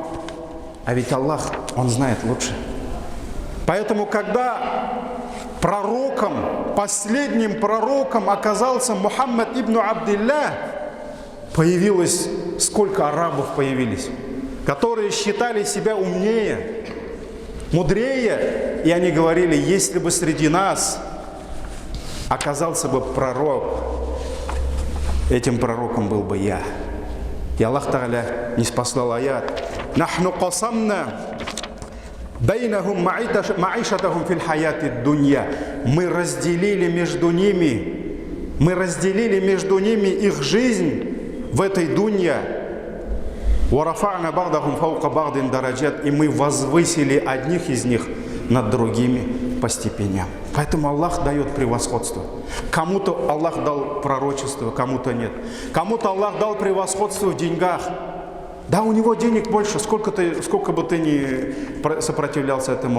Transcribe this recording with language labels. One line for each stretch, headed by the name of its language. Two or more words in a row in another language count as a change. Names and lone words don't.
Russian: А ведь Аллах, Он знает лучше. Поэтому, когда пророком, последним пророком оказался Мухаммад ибн Абдилля, появилось, сколько арабов появились, которые считали себя умнее, мудрее, и они говорили: если бы среди нас оказался бы пророк, этим пророком был бы я. И Аллах Тааля не спаслал аят:
Arabic: «نحن قسمنا بينهم معيشتهم في الحياة الدنيا».
Russian: Мы разделили между ними их жизнь в этой дунья.
Arabic: «ورفعنا بعضهم فوق بعض درجات».
Russian: И мы возвысили одних из них над другими по степеням. Поэтому Аллах дает превосходство. Кому-то Аллах дал пророчество, кому-то нет. Кому-то Аллах дал превосходство в деньгах. Да, у него денег больше, сколько бы ты ни сопротивлялся этому.